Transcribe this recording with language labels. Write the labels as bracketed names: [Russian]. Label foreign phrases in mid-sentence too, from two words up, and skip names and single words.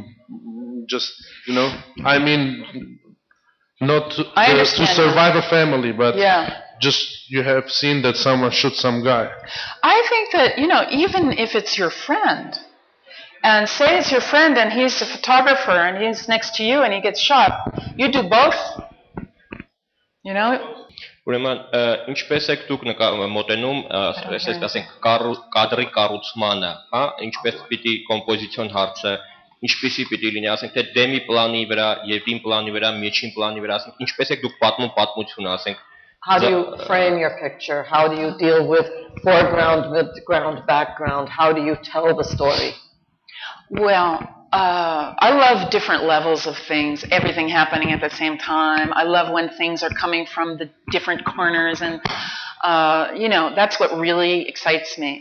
[English] Just, not to survive a family, but just you have seen that someone shot some guy. I think that, even if it's your friend, and say it's your friend and he's a photographer and he's next to you and he gets shot, you do both. [Armenian] Ուրեմն ինչպես եք դուք մոտենում, ասենք կադրի կառուցմանը, հա, ինչպես պիտի կոմպոզիցիոն հարցը, ինչպեսի պիտի լինի, ասենք թե դեմի պլանի վրա, երկրին պլանի վրա, միջին պլանի վրա, ասենք ինչպես եք դուք պատմում պատմությունը, ասենք. [English] How do you frame your picture? How do you deal with foreground, midground, background? How do you tell the story? Well, I love different levels of things, everything happening at the same time. I love when things are coming from the different corners, and that's what really excites me.